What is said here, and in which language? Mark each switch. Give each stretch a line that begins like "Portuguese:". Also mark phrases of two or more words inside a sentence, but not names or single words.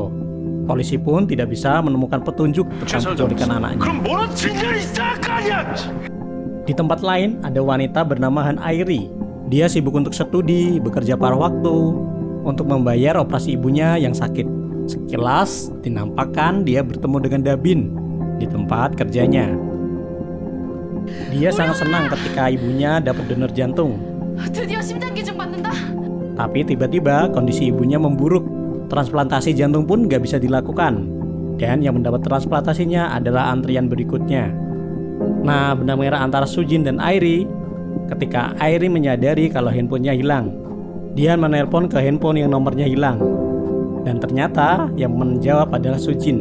Indonesian: Polisi pun tidak bisa menemukan petunjuk tentang penculikan anaknya.
Korean: 그럼 뭐라 진전이 있을 거 아니야?
Indonesian: Di tempat lain, ada wanita bernama Han Airi. Dia sibuk untuk studi, bekerja paruh waktu, untuk membayar operasi ibunya yang sakit. Sekilas, dinampakkan dia bertemu dengan Dabin di tempat kerjanya. Dia sangat senang ketika ibunya dapat donor jantung.
Korean: 드디어 심장 기증 받는다.
Indonesian: Tapi tiba-tiba kondisi ibunya memburuk. Transplantasi jantung pun gak bisa dilakukan. Dan yang mendapat transplantasinya adalah antrian berikutnya. Nah, benang merah antara Soo Jin dan Airi ketika Airi menyadari kalau handphonenya hilang. Dia menelpon ke handphone yang nomornya hilang. Dan ternyata yang menjawab adalah Soo Jin.